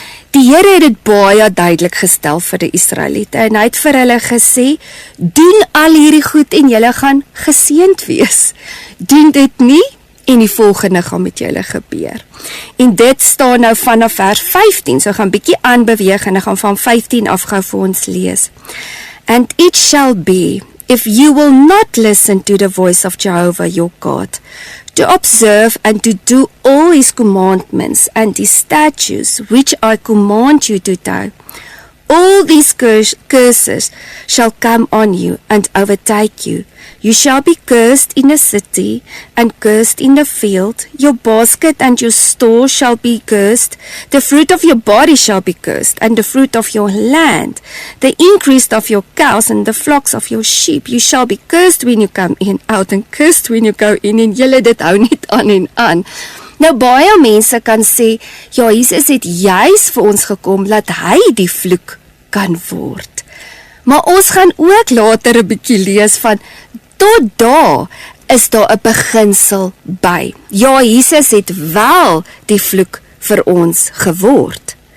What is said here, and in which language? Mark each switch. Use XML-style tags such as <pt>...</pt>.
<af>Die Here het dit baie duidelik gestel vir die Israeliete en hy het vir hulle gesê, doen al hierdie goed en julle gaan geseënd wees. Doen dit nie en die volgende gaan met julle gebeur. En dit staan nou vanaf vers 15, so gaan bietjie aanbeweeg en ek gaan van 15 af gou vir ons lees.</af> <en>And it shall be, if you will not listen to the voice of Jehovah your God, to observe and to do all his commandments and his statutes, which I command you today, all these curses shall come on you and overtake you. You shall be cursed in the city and cursed in the field. Your basket and your store shall be cursed. The fruit of your body shall be cursed, and the fruit of your land, the increase of your cows and the flocks of your sheep. You shall be cursed when you come in, out, and cursed when you go in.</en> <af>En julle dit hou net aan en aan. Nou baie mense kan sê, ja, Jesus het juis vir ons gekom, dat hy die vloek kan word. Maar ons gaan ook later 'n bietjie lees van, tot daar is daar 'n beginsel by. Ja, Jesus het wel die vloek vir ons geword.</af>